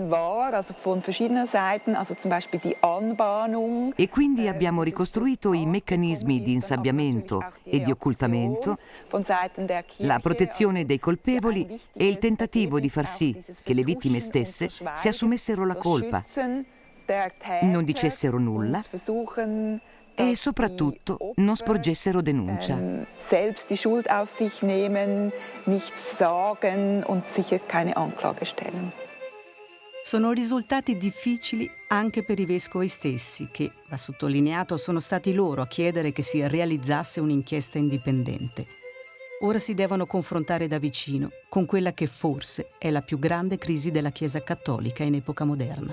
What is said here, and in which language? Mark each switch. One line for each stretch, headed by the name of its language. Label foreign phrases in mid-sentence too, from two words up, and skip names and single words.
Italian: E quindi abbiamo ricostruito i meccanismi di insabbiamento e di occultamento, la protezione dei colpevoli e il tentativo di far sì che le vittime stesse si assumessero la colpa, non dicessero nulla e soprattutto non sporgessero denuncia.
German: Selbst die Schuld auf sich nehmen, nichts sagen und sicher keine Anklage stellen.
Italian: Sono risultati difficili anche per i vescovi stessi, che, va sottolineato, sono stati loro a chiedere che si realizzasse un'inchiesta indipendente. Ora si devono confrontare da vicino con quella che forse è la più grande crisi della Chiesa cattolica in epoca moderna.